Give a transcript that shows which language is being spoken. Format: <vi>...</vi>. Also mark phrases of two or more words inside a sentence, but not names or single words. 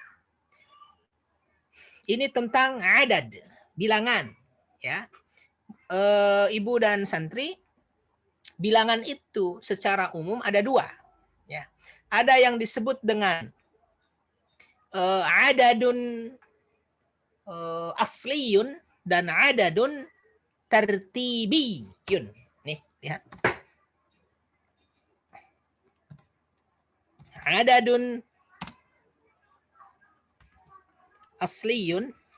<id>Ini tentang adad, bilangan, ya. Ibu dan santri, bilangan itu secara umum ada 2, ya. Ada yang disebut dengan</id> <ar>adadun asliyun</ar> <id>dan</id> <ar>adadun tertibiyun.</ar> <id>Nih, lihat.</id> <ar>Adadun asliyun.</ar>